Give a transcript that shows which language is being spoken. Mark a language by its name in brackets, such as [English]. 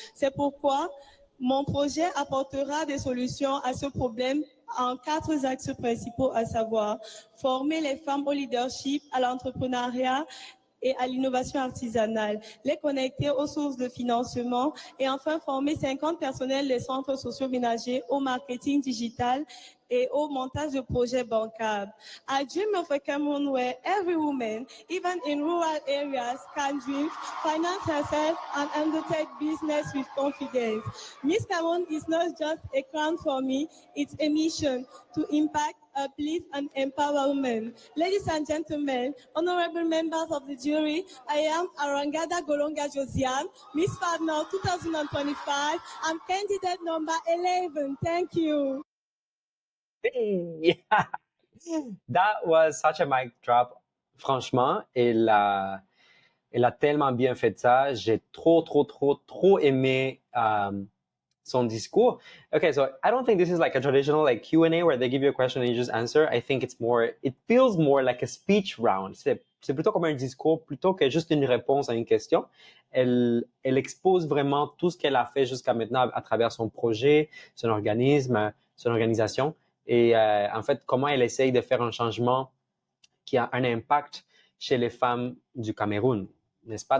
[French] C'est pourquoi mon projet apportera des solutions à ce problème en 4 axes principaux, à savoir former les femmes au leadership, à l'entrepreneuriat et à l'innovation artisanale, les connecter aux sources de financement et enfin former 50 personnels des centres sociaux ménagers au marketing digital et au montage de projets bancables. [English] I dream of a Cameroon where every woman, even in rural areas, can dream, finance herself and undertake business with confidence. Miss Cameroon is not just a crown for me, it's a mission to impact, uplift and empower women. Ladies and gentlemen, honorable members of the jury, I am Harangada Josiane, Miss Partner 2025. I'm candidate number 11. Thank you. Hey! That was such a mic drop. [French] Franchement, elle a tellement bien fait ça. J'ai trop aimé son discours. [English] Okay, so I don't think this is like a traditional like Q&A where they give you a question and you just answer. I think it feels more like a speech round. [French] C'est plutôt comme un discours plutôt que juste une réponse à une question. Elle expose vraiment tout ce qu'elle a fait jusqu'à maintenant à travers son projet, son organisme, son organisation. Et en fait, comment elle essaye de faire un changement qui a un impact chez les femmes du Cameroun, n'est-ce pas?